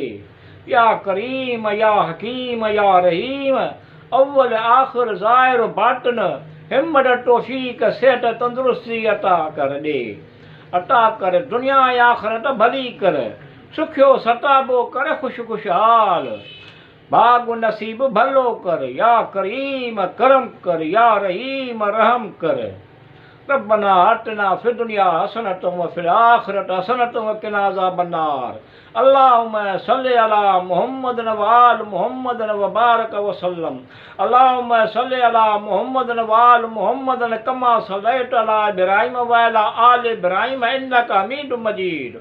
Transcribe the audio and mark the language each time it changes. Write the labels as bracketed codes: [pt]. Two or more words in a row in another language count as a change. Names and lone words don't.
[ar] يا كريم يا حكيم يا رحيم، أول آخر ظاهر باطن, [sd] हिम्मत तौफ़ीक़ सिहत तंदुरुस्ती अता कर ॾे, अता कर दुनिया ऐं आख़िरत भली कर, सुखियो सताबो कर, ख़ुशहाल भाॻु नसीब भलो कर। [ar] يا كريم [sd] करम कर, [ar] يا رحيم [sd] रहम कर। [ar] ربنا آتنا في الدنيا حسنة و في الآخرة حسنة و قنا عذاب النار. اللهم صل على محمد و آل محمد و بارك و سلم. اللهم صل على محمد و آل محمد كما صليت على إبراهيم و على آل إبراهيم إنك حميد مجيد.